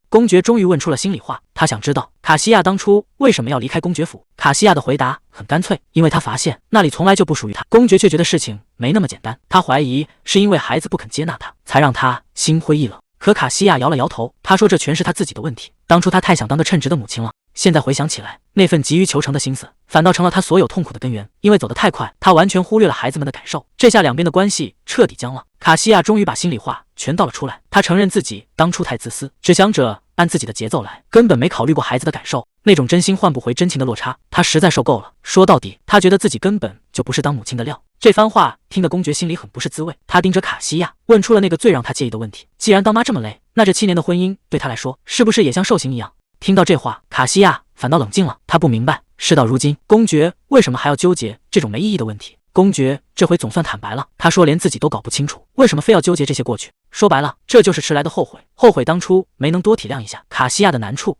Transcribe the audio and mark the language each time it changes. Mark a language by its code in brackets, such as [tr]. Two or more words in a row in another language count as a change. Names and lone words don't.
[zh] 公爵終於問出了心裡話，他想知道卡西亞當初為什麼要離開公爵府。卡西亞的回答很乾脆，因為他發現那裡從來就不屬於他。公爵卻覺得事情沒那麼簡單，他懷疑是因為孩子不肯接納他，才讓他心灰意冷。可卡西亞搖了搖頭，他說這全是他自己的問題，當初他太想當個稱職的母親了。現在回想起來，那份急於求成的心思反倒成了他所有痛苦的根源。因為走得太快，他完全忽略了孩子們的感受，這下两邊的關係徹底僵了。卡西亞終於把心裡話全道了出來，他承認自己當初太自私，只想着按自己的節奏來，根本沒考慮過孩子的感受。那種真心換不回真情的落差，他實在受夠了。說到底，他覺得自己根本就不是當母親的料。這番話聽得公爵心裡很不是滋味，他盯着卡西亞，問出了那個最讓他介意的問題：既然當媽這麼累，那這7年的婚姻對他來說是不是也像受刑一樣？聽到這話，卡西亞反倒冷靜了。他不明白，事到如今，公爵為什麼還要糾結這種沒意義的問題。公爵這回總算坦白了，他說連自己都搞不清楚，為什麼非要糾結這些過去。說白了，這就是遲來的後悔，後悔當初沒能多體諒一下卡西亞的難處。